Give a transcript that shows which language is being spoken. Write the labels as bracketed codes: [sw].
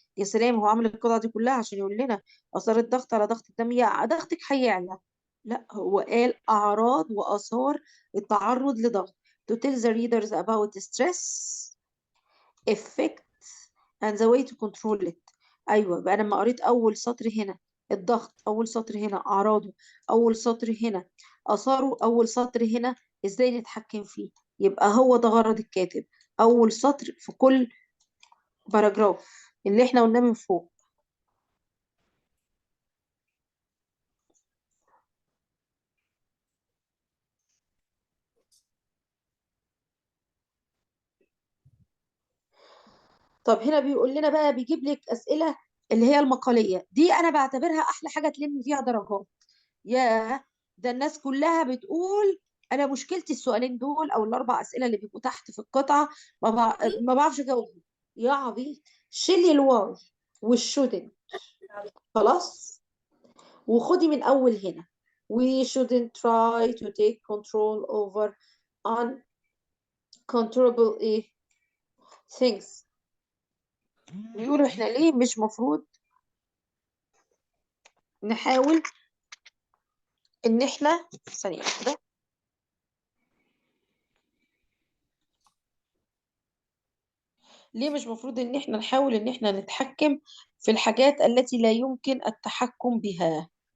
[ar] يا سلام، هو عامل القطعة دي كلها عشان يقول لنا آثار الضغط على ضغط الدم. يا ضغطك هيعلى. لا، هو قال أعراض وآثار التعرض لضغط. [en] to tell the readers about stress effect and the way to control it. [ar] ايوه بقى، انا لما قريت اول سطر هنا الضغط، اول سطر هنا اعراضه، اول سطر هنا اثاره، اول سطر هنا ازاي نتحكم فيه، يبقى هو ده غرض الكاتب. اول سطر في كل باراجراف اللي احنا قلناه من فوق. طب هنا بيقول لنا بقى، بيجيب لك اسئله اللي هي المقاليه دي، انا بعتبرها احلى حاجه تلم فيها درجات. ياه، ده الناس كلها بتقول انا مشكلتي السؤالين دول او الاربع اسئله اللي بيبقوا تحت في القطعه، ما بعرفش اجاوبهم. يا عبيط، شيلي الواو والشودن خلاص، وخدي من اول هنا. [en] we shouldn't try to take control over uncontrollable [ar] ايه [en] things. [ar] بيقولوا احنا ليه مش مفروض نحاول ان احنا، ثانيه واحده، ليه مش مفروض ان احنا نحاول ان احنا نتحكم في الحاجات التي لا يمكن التحكم بها.